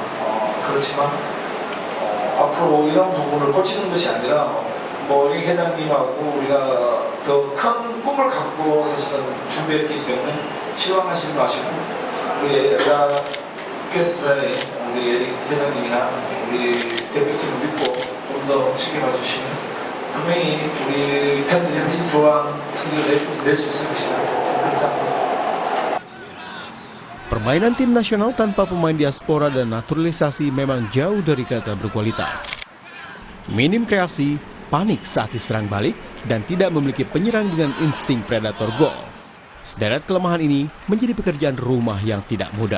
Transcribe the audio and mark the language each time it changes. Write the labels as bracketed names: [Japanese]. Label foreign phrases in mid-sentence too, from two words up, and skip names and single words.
[Korean] 그렇지만 앞으로 이런 부분을 고치는 것이 아니라 우리 회장님하고 우리가 더 큰 꿈을 갖고 사실은 준비했기 때문에 실망하시지 마시고 우리 에라게스의 우리 에릭 회장님이나 우리 대표팀을 믿고 좀 더 책임져 주시면 분명히 우리 팬들이 훨씬 좋아하는 승리를 낼 수 있을 것이다. [Indonesian] Permainan tim nasional tanpa pemain diaspora dan naturalisasi memang jauh dari kata berkualitas. Minim kreasi, panik saat diserang balik, dan tidak memiliki penyerang dengan insting predator gol. Sederet kelemahan ini menjadi pekerjaan rumah yang tidak mudah.